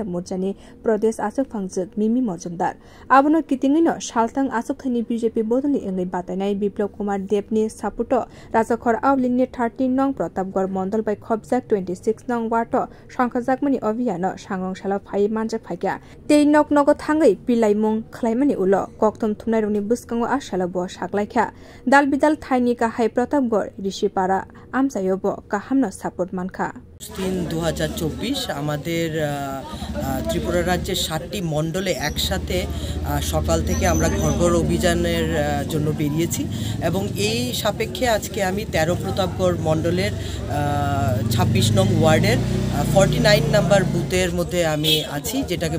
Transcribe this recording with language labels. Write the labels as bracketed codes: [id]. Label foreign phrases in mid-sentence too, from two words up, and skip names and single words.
[trp] मोर्चानि प्रदेश आचुक फांजक मिमी मजुमदार आबनो कितिङैनो सालतां आचुकथायनि बीजेपी बदलनि अंगै बादायनाय बिप्लब कुमार देबनि सापुटो राजाखर आवलिंनि 13 नং प्रतापगढ़ मंडल बाय खबजाक 26 नং वार्ड संखाजाकमनि अभियान सांग्रंशाला फाइ मानजाक फाइका ते नक नक थाङै पिलाय मुं खलायमानि उल कक्तम थुमनायरनि बुसकांगो आशाला ब सागलायखा दाल बिदाल थाइनि गाहाय प्रतापगढ़ ऋषिपारा आमसायब काहामनो सापोर्ट मानखा [bn] 3/2024 আমাদের ত্রিপুরা রাজ্যের 7টি মণ্ডলে একসাথে সকাল থেকে আমরা ঘর ঘর অভিযানের জন্য বেরিয়েছি এবং এই সাপেক্ষে আজকে আমি 13 প্রতাপগড় মণ্ডলের 26 নং ওয়ার্ডের 49 নাম্বার বুথের মধ্যে আমি আছি যেটাকে